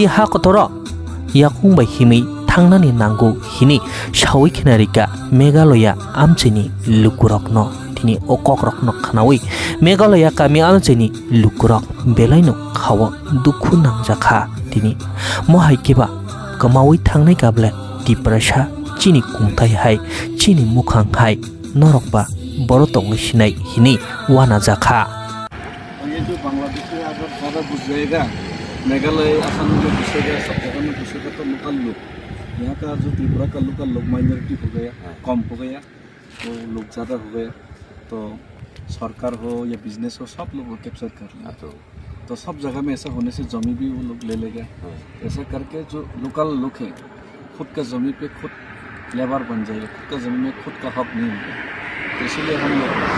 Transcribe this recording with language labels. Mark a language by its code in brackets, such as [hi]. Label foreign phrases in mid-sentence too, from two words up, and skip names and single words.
[trp] ha katoro yakung bai himi thangnani nango hini sawi khanarika Meghalaya amchini lukurokno tini okokrokno khanawi Meghalaya kami amchini lukurok belaino khawa dukhu nangjakha tini mohaikeba kamawi thangnai kable Tiprasa chini kungthai hai chini mukhang hai norokba boro tongai sinai hini wana jakha [hi] ये जो बांग्लादेश में अगर ज़्यादा घुस जाएगा मेघालय असम में घुसेगा सब जगह में घुसेगा तो लोकल लोग यहाँ का जो त्रिपुरा का लोग माइनॉरिटी हो गया कम हो गया तो लोग ज़्यादा हो गया तो सरकार हो या बिजनेस हो सब लोग कैप्चर कर लिया तो सब जगह में ऐसा होने से जमी भी वो लोग ले लेगा ऐसा करके जो लोकल लोग हैं खुद का जमी पे खुद लेबर बन जाएगा खुद का जमीन में खुद का हक नहीं होगा तो इसलिए हम लोग